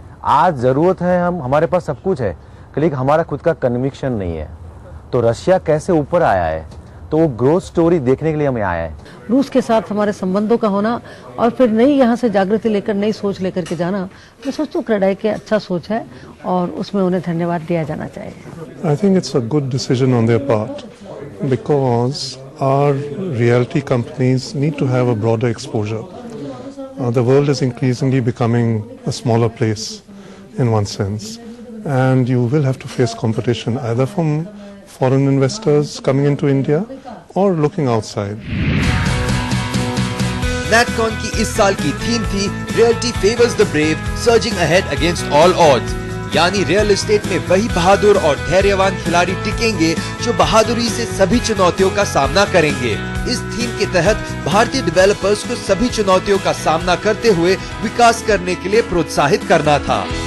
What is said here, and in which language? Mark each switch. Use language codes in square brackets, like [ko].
[hi] आज जरूरत है, हमारे पास सब कुछ है, लेकिन हमारा खुद का कन्विक्शन नहीं है। तो रशिया कैसे ऊपर आया है, तो वो ग्रोथ स्टोरी देखने के लिए हमें आया है। रूस के साथ हमारे संबंधों का होना और फिर नई यहाँ से जागृति लेकर नई सोच लेकर के जाना, मैं सोचती हूँ क्रेडाई की अच्छा सोच है और उसमें उन्हें धन्यवाद दिया जाना चाहिए। [en] I think it's a good decision on their part because our realty companies need to have a broader exposure. The world is increasingly becoming a smaller place in one sense, and you will have to face competition either from foreign investors coming into India or looking outside. [hi] NatCon की इस साल की theme थी [en] Realty Favors the Brave, Surging Ahead Against All Odds, [hi] यानी real estate में वही बहादुर और धैर्यवान खिलाड़ी टिकेंगे जो बहादुरी से सभी चुनौतियों का सामना करेंगे। इस थीम के तहत भारतीय डेवलपर्स को सभी चुनौतियों का सामना करते हुए विकास करने के लिए प्रोत्साहित करना था।